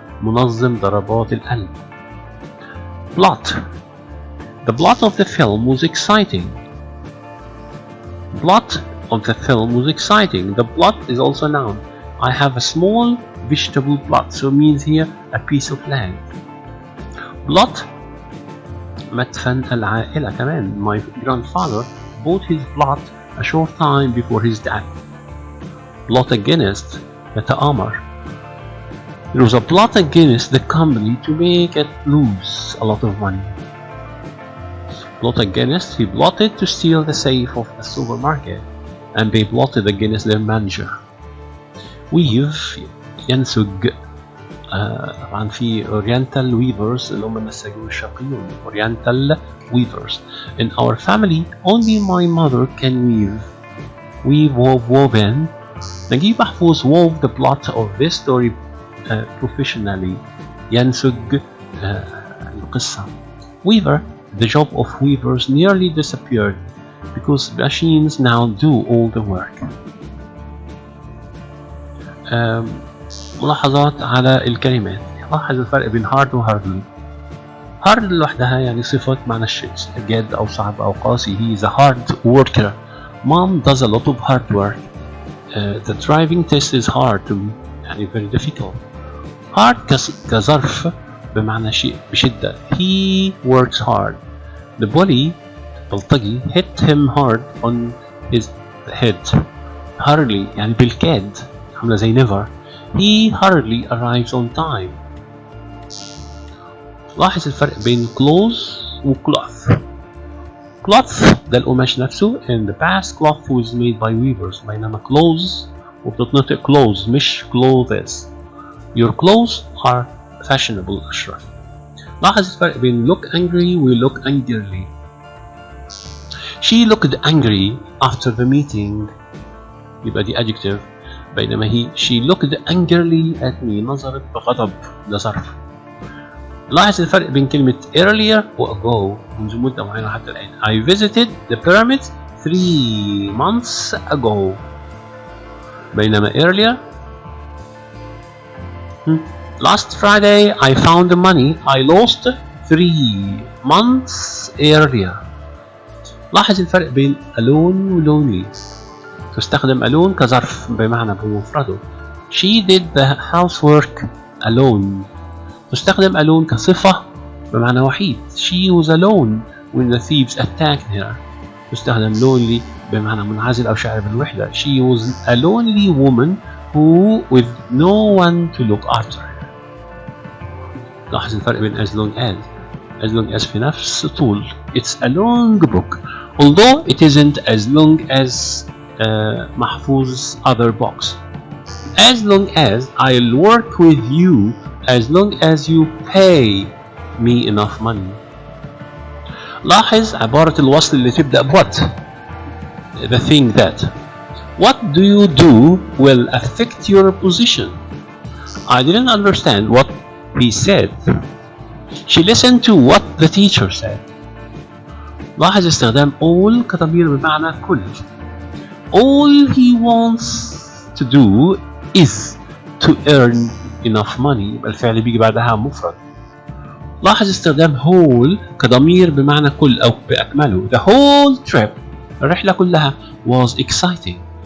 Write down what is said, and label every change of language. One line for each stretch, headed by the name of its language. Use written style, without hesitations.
Arabic: منظم ضربات القلب. Plot.
English: The plot of the film was exciting. Plot of the film was exciting. The plot is also noun. I have a small vegetable plot, so it means here a piece of land.
Arabic: Plot مدفن العائلة كمان.
English: My grandfather bought his plot a short time before his death. Plot against يتآمر. There was a plot against the company to make it lose a lot of money. Plot against, he plotted to steal the safe of the supermarket, and they plotted against their manager.
Arabic: Weave ينسج. طبعا في Oriental weavers اللي هم النساجون الشرقيون.
English: Oriental weavers. In our family, only my mother can weave. We woven. Naguib Mahfouz wove the plot of this story professionally.
Arabic: ينسج القصة. Weaver.
English: The job of weavers nearly disappeared because machines now do all the work.
Arabic: ملاحظات على الكلمات. لاحظ الفرق بين hard و hardly. hard لوحدها يعني صفة معنى الشيء جاد أو صعب أو قاسي.
English: He is a hard worker. Mom does a lot of hard work. The driving test is hard to me. يعني very difficult.
Arabic: hard كظرف بمعنى شيء بشدة.
English: He works hard. The bully بلطجي hit him hard on his head.
Arabic: hardly يعني بالكاد عاملة زي never.
English: He hardly arrives on time.
Arabic: لاحظ الفرق بين clothes و cloth. cloth ده القماش نفسه.
English: In the past cloth was made by weavers. بينما clothes
Arabic: وبتتنطق
English: clothes مش clothes. Your clothes are fashionable Ashraf.
Arabic: لاحظ الفرق بين
English: look angry و look angrily. She looked angry after the meeting.
Arabic: يبقى دي adjective.
English: بينما she looked angrily at me.
Arabic: نظرت بغضب. ده ظرف. لاحظ الفرق بين كلمة earlier و ago منذ مدة معينة حتى الآن.
English: I visited the pyramids 3 months ago.
Arabic: بينما
English: earlier Last Friday I found the money I lost 3 months earlier.
Arabic: لاحظ الفرق بين alone و lonely. تستخدم alone كظرف بمعنى بمفرده.
English: She did the housework alone.
Arabic: تستخدم alone كصفة بمعنى وحيد.
English: She was alone when the thieves attacked her.
Arabic: تستخدم lonely بمعنى منعزل أو شاعر بالوحدة.
English: She was a lonely woman who with no one to look after her.
Arabic: لاحظ الفرق بين as long as. As long as في نفس طول.
English: It's a long book although it isn't as long as Mahfouz's other books. As long as I'll work with you as long as you pay me enough money.
Arabic: لاحظ عبارة الوصل اللي تبدأ what.
English: The thing that. What do you do will affect your position. I didn't understand what he said. She listened to what the teacher said.
Arabic: لاحظ استخدام all كضمير بمعنى كل.
English: All he wants to do is to earn enough money.
Arabic: الفعل بيجي بعدها مفرد. لاحظ استخدام whole كضمير بمعنى كل أو بأكمله.
English: The whole trip
Arabic: الرحلة كلها
English: was exciting.